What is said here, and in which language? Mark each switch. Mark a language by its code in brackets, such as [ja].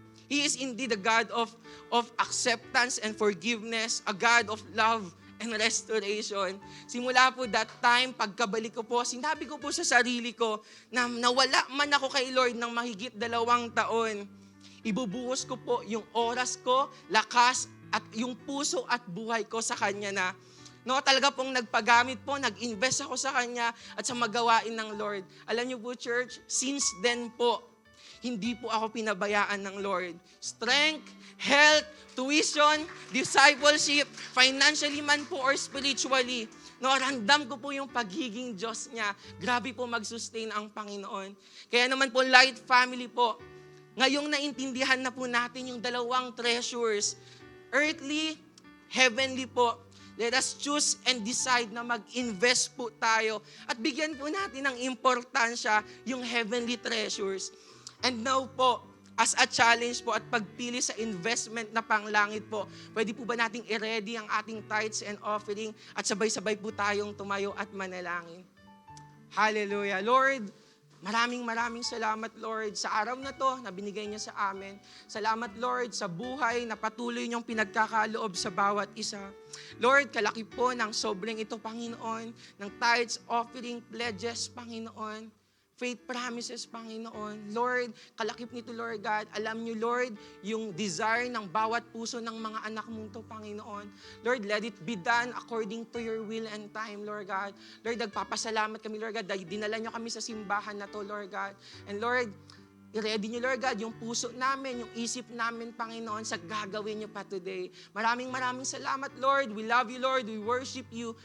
[en] He is indeed a God of acceptance and forgiveness, a God of love and restoration. [tl] Simula po [en] that time, [tl] pagkabalik ko po, sinabi ko po sa sarili ko na nawala man ako kay Lord ng mahigit 2 taon. Ibubuhos ko po yung oras ko, lakas, at yung puso at buhay ko sa Kanya na talaga pong nagpagamit po, nag-invest ako sa Kanya at sa magawain ng Lord. Alam niyo po, church, since then po, hindi po ako pinabayaan ng Lord. [en] Strength, health, tuition, discipleship, financially [tl] man po [en] or spiritually. [tl] Randam ko po yung pagiging Diyos niya. Grabe po mag-sustain ang Panginoon. Kaya naman po, Light Family po, ngayong naintindihan na po natin yung [en] 2 treasures, earthly, heavenly [tl] po. [en] Let us choose and decide [tl] na mag-invest po tayo at bigyan po natin ng importansya yung [en] heavenly treasures. [tl] And now po, [en] as a challenge [tl] po at pagpili sa investment na panglangit po, pwede po ba nating i-ready ang ating [en] tithes and offering [tl] at sabay-sabay po tayong tumayo at manalangin? Hallelujah. Lord, maraming salamat, Lord, sa araw na to na binigay niya sa amin. Salamat, Lord, sa buhay na patuloy niyong pinagkakaloob sa bawat isa. Lord, kalaki po ng sobrang ito, Panginoon, ng [en] tithes, offering, pledges, [tl] Panginoon. [en] Faith promises, [tl] Panginoon. Lord, kalakip nito, Lord God. Alam niyo, Lord, yung desire ng bawat puso ng mga anak mong to, Panginoon. [en] Lord, let it be done according to your will and time, Lord God. [tl] Lord, nagpapasalamat kami, Lord God, dahil dinala niyo kami sa simbahan na to, Lord God. And Lord, i-ready niyo, Lord God, yung puso namin, yung isip namin, Panginoon, sa gagawin niyo pa today. Maraming salamat, [en] Lord. We love you, Lord. We worship you.